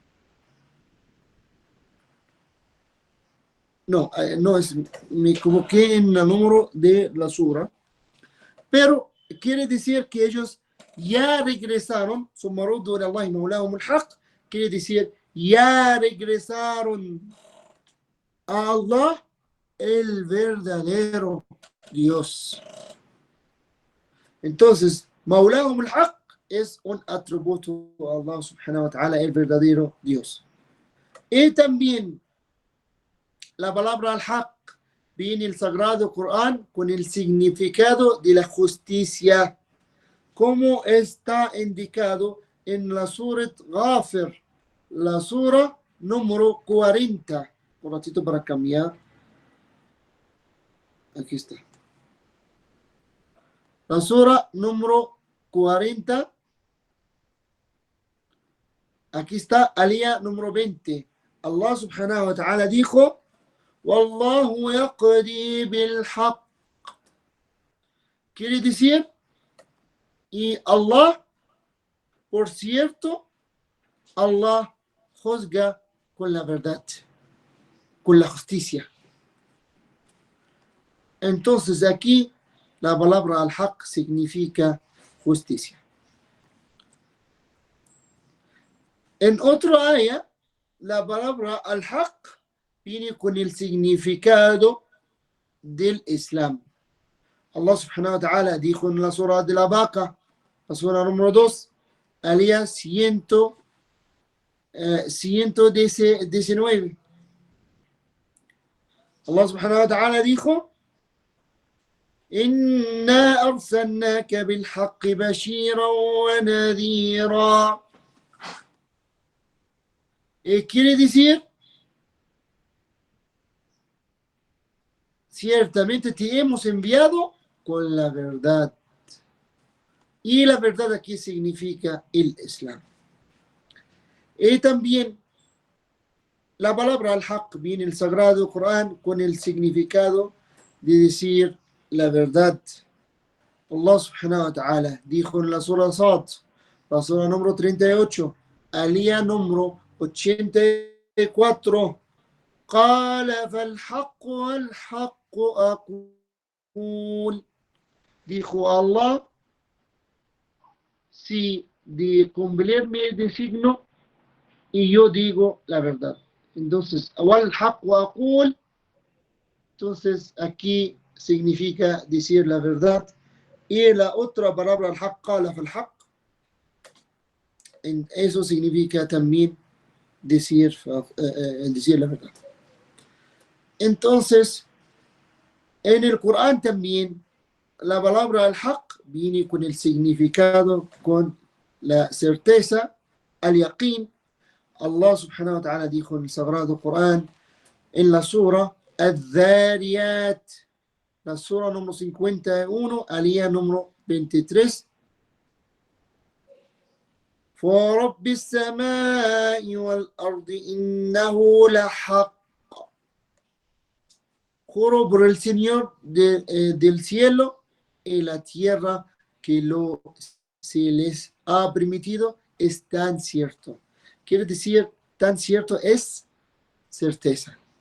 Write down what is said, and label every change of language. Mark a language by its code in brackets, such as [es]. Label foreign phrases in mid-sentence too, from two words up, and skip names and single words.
[es] No, me equivoqué en el número de la sura, pero quiere decir que ellos ya regresaron, quiere decir ya regresaron a Allah, el verdadero Dios. Entonces, [ar] مولاهم الحق [es] es un atributo a Allah [ar] سبحانه وتعالى, [es] el verdadero Dios. Y también la palabra al-Haq viene el Sagrado Corán con el significado de la justicia, como está indicado en la Surat Ghafir, la sura número 40. Un ratito para cambiar. Aquí está. La sura número 40. Aquí está, alía número 20. Allah [ar] سبحانه وتعالى [es] dijo: [ar] والله يقضي بالحق. [es] Quiere decir, y Allah, por cierto, Allah juzga con la verdad, con la justicia. Entonces aquí la palabra al-haq significa justicia. En otra aya, la palabra al-haq viene con el significado del Islam. Allah [ar] سبحانه وتعالى [es] dijo en la sura de la Baqa, la sura número 2, alía 119. Allah [ar] سبحانه وتعالى [es] dijo: [ar] إنا أرسلناك بالحق بشيرا ونذيرا. [es] Quiere decir, ciertamente te hemos enviado con la verdad. Y la verdad aquí significa el Islam. Y también la palabra al-haq viene en el Sagrado Corán con el significado de decir la verdad. Allah [ar] سبحانه وتعالى [es] dijo en la sura Sad, la sura número 38, alía número 84, [ar] قال فالحق والحق أقول. [es] Dijo Allah, si de cumplirme el designo y yo digo la verdad. Entonces, [ar] والحق وأقول, [es] entonces aquí significa decir la verdad. Y la otra palabra al-haq, [ar] قال فالحق, [es] eso significa también decir la verdad. Entonces, en el Corán también la palabra al-haq viene con el significado, con la certeza, al-yaqin. Allah [ar] سبحانه وتعالى [es] dijo en el Sagrado Corán, en la sura al-Dhariyat, la sura número 51, alía número 23, [ar] فَرَبِّ السَّمَاءِ وَالْأَرْضِ إِنَّهُ لَحَقٌّ. [es] Juro por el Señor del cielo y la tierra que se les ha permitido es tan cierto. Quiere decir, tan cierto es certeza.